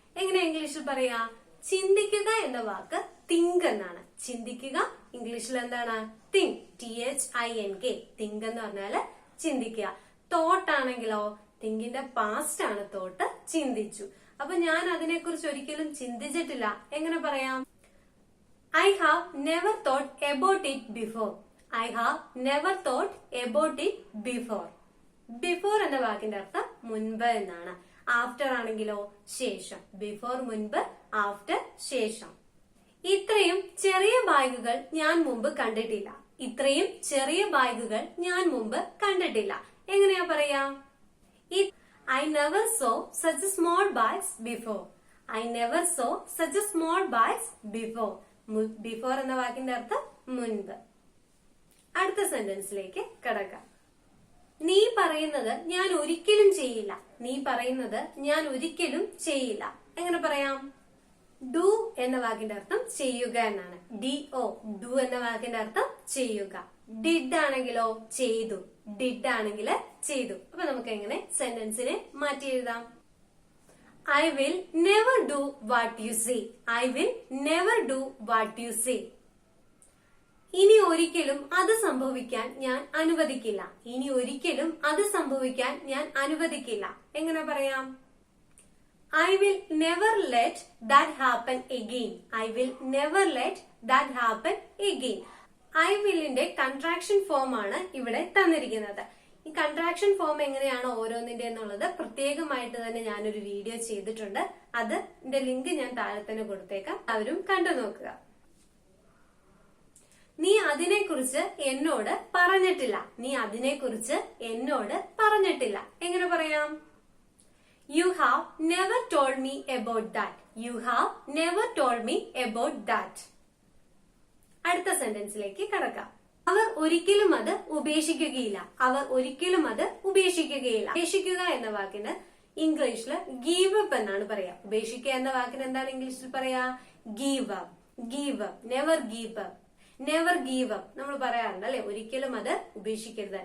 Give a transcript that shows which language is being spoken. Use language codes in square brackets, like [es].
[ml] എങ്ങനെ ഇംഗ്ലീഷിൽ പറയാ? ചിന്തിക്കുക എന്ന വാക്ക് തിങ്ക് എന്നാണ്. ചിന്തിക്കുക ഇംഗ്ലീഷിൽ എന്താണ്? തിങ്ക്. THINK. തിങ്ക് എന്ന് പറഞ്ഞാല് ചിന്തിക്കുക. തോട്ട് ആണെങ്കിലോ തിങ്കിന്റെ പാസ്റ്റ് ആണ് തോട്ട്. ചിന്തിച്ചു. അപ്പൊ ഞാൻ അതിനെക്കുറിച്ച് ഒരിക്കലും ചിന്തിച്ചിട്ടില്ല. എങ്ങനെ പറയാം? [en] I have never thought about it before. I have never thought about it before. [ml] Before എന്ന വാക്കിന്റെ അർത്ഥം മുൻപ് എന്നാണ്. ആഫ്റ്റർ ആണെങ്കിലോ ശേഷം. ബിഫോർ മുൻപ്, ആഫ്റ്റർ ശേഷം. ഇത്രയും ചെറിയ ബാഗുകൾ ഞാൻ മുമ്പ് കണ്ടിട്ടില്ല. ഇത്രയും ചെറിയ ബാഗുകൾ ഞാൻ മുമ്പ് കണ്ടിട്ടില്ല. എങ്ങനെയാ പറയാ? [en] I never saw such small bags before. I never saw such small bags before. [ml] Before എന്ന വാക്കിന്റെ അർത്ഥം മുൻപ്. അടുത്ത സെന്റൻസിലേക്ക് കടക്കാം. നീ പറയുന്നത് ഞാൻ ഒരിക്കലും ചെയ്യില്ല. നീ പറയുന്നത് ഞാൻ ഒരിക്കലും ചെയ്യില്ല. എങ്ങനെ പറയാം? ഡു എന്ന വാക്കിന്റെ അർത്ഥം ചെയ്യുക എന്നാണ്. DO. ഡു എന്ന വാക്കിന്റെ അർത്ഥം ചെയ്യുക. ഡിഡ് ആണെങ്കിലോ ചെയ്തു. ഡിഡ് ആണെങ്കിൽ ചെയ്തു. അപ്പൊ നമുക്ക് എങ്ങനെ സെന്റൻസിനെ മാറ്റി എഴുതാം? [en] I will never do what you say. I will never do what you say. [ml] ഇനി ഒരിക്കലും അത് സംഭവിക്കാൻ ഞാൻ അനുവദിക്കില്ല. ഇനി ഒരിക്കലും അത് സംഭവിക്കാൻ ഞാൻ അനുവദിക്കില്ല. എങ്ങനെ പറയാം? [en] I will never let that happen again. I will never let that happen again. [ml] I willന്റെ contraction form ആണ് ഇവിടെ തന്നിരിക്കുന്നത്. ഈ കൺട്രാക്ഷൻ ഫോം എങ്ങനെയാണ് ഓരോന്നിന്റെ എന്നുള്ളത് പ്രത്യേകമായിട്ട് തന്നെ ഞാനൊരു വീഡിയോ ചെയ്തിട്ടുണ്ട്. അതിന്റെ ലിങ്ക് ഞാൻ താഴെ തന്നെ കൊടുത്തേക്കാം. അവരും കണ്ടു നോക്കുക. നീ അതിനെക്കുറിച്ച് എന്നോട് പറഞ്ഞിട്ടില്ല. നീ അതിനെക്കുറിച്ച് എന്നോട് പറഞ്ഞിട്ടില്ല. എങ്ങനെ പറയാം? [en] You have never told me about that. You have never told me about that. [ml] അടുത്ത സെന്റൻസിലേക്ക് കടക്കാം. അവർ ഒരിക്കലും അത് ഉപേക്ഷിക്കുകയില്ല. അവർ ഒരിക്കലും അത് ഉപേക്ഷിക്കുകയില്ല. ഉപേക്ഷിക്കുക എന്ന വാക്കിന് ഇംഗ്ലീഷില് ഗീവ് അപ്പ് എന്നാണ് പറയാ. ഉപേക്ഷിക്കുക എന്ന വാക്കിന് എന്താണ് ഇംഗ്ലീഷിൽ പറയാ? Give up. Give up. Never give up. Never give up നമ്മൾ പറയാറുണ്ട് അല്ലെ? ഒരിക്കലും അത് ഉപേക്ഷിക്കരുത്.